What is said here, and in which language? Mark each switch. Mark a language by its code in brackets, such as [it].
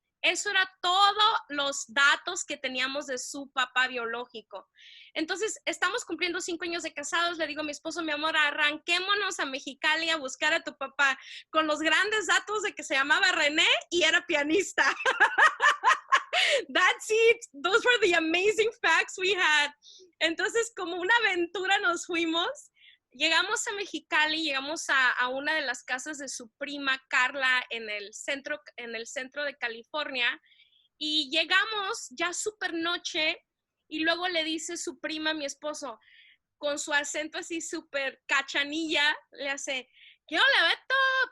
[es] Eso era todos los datos que teníamos de su papá biológico. Entonces, estamos cumpliendo 5 años de casados. Le digo a mi esposo, mi amor, arranquémonos a Mexicali a buscar a tu papá con los grandes datos de que se llamaba René y era pianista. [en] That's it. Those were the amazing facts we had. [es] Entonces, como una aventura nos fuimos. Llegamos a Mexicali, llegamos a una de las casas de su prima Carla en el centro de California, y llegamos ya súper noche, y luego le dice su prima a mi esposo, con su acento así súper cachanilla, le hace, ¿qué ole, Beto?